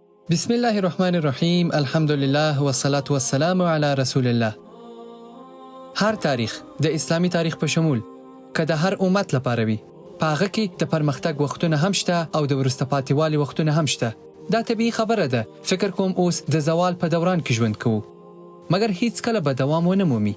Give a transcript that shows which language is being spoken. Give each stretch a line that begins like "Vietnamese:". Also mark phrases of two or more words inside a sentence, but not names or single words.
Arabic: بسم الله الرحمن الرحیم. الحمدلله والصلاة والسلام علی رسول الله.
Pashto: هر تاریخ، د اسلامي تاریخ په شمول، که د هر امت لپاره وي، په هغه کې د پرمختګ وختونه هم شته او د وروسته پاتې والي وختونه هم شته. دا طبیعي خبره ده. فکر کوم اوس د زوال په دوران کې ژوند کوو. مګر هیڅ کله به دوام ونه مومي.